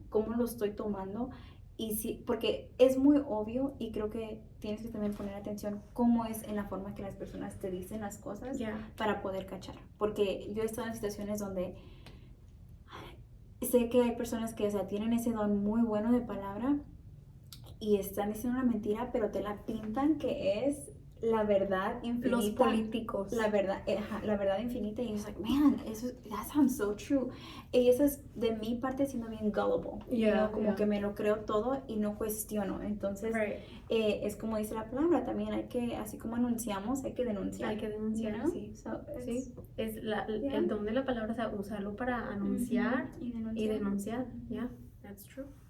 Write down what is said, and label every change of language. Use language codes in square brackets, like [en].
[es] ¿Cómo lo estoy tomando? Y sí, porque es muy obvio, y creo que tienes que también poner atención cómo es en la forma que las personas te dicen las cosas para poder cachar. Porque yo he estado en situaciones donde sé que hay personas que, o sea, tienen ese don muy bueno de palabra y están diciendo una mentira, pero te la pintan que es la verdad infinita. Los políticos. La verdad infinita. Y es [en] like, man, that sounds so true. [es] Y eso es de mi parte siendo bien gullible. Como que me lo creo todo y no cuestiono. Entonces, es como dice la palabra, también hay que, así como anunciamos, hay que denunciar. Hay que denunciar, [en] you know? [es] sí. Es el don de la palabra, o sea, usarlo para anunciar y denunciar. [en] That's true.